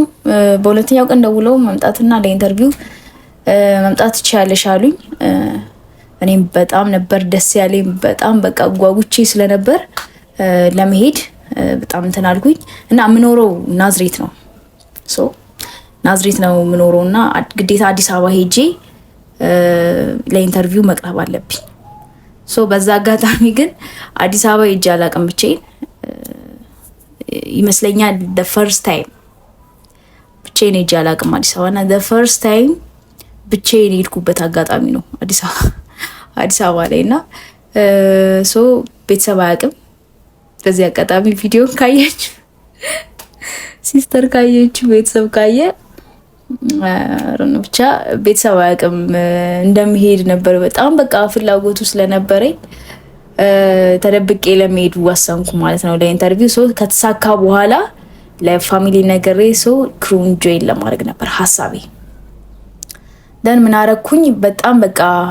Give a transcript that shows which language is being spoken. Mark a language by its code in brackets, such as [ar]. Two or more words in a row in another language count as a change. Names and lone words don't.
[am] በሁለተኛው ቀን ደውለው መምጣትና ለኢንተርቪው መምጣት ትችያለሽ አሉኝ። እኔም በጣም ነበር ደስ ያለኝ። በጣም በቃ ጓጉቼ ስለነበር ለመሄድ በጣም እንትን አልኩኝ እና የምኖረው ናዝሬት ነው። ሶ ናዝሬት ነው የምኖረው እና ግዴታ አዲስ አበባ ሄጄ ለኢንተርቪው መቅረብ አለብኝ። ሶ በዛ አጋጣሚ ግን አዲስ አበባ ሄጄ አላውቅም ብቻዬን ይመስለኛል [en] the first time [am] ብቻዬን ሄጄ አላውቅም አዲስ አበባ እና [en] the first time [am] ብቻዬን የሄድኩበት አጋጣሚ ነው አዲስ አበባ ላይ እና ሶ ቤተሰብ አያውቅም። በዚህ አጋጣሚ ቪዲዮ ካየች ሲስተር ካየች ቤተሰብ ካየ ብቻ ቤተሰብ አያውቅም እንደምሄድ ነበር። በጣም በቃ ፍላጎቱ ስለነበረኝ ተደብቄ ለመሄድ ወሰንኩ ማለት ነው ለኢንተርቪው። ሶ ከተሳካ በኋላ ለፋሚሊ ነገሬ ሶ ክሩን ጆይን ለማድረግ ነበር ሀሳቤ። ደን ምን አረኩኝ በጣም በቃ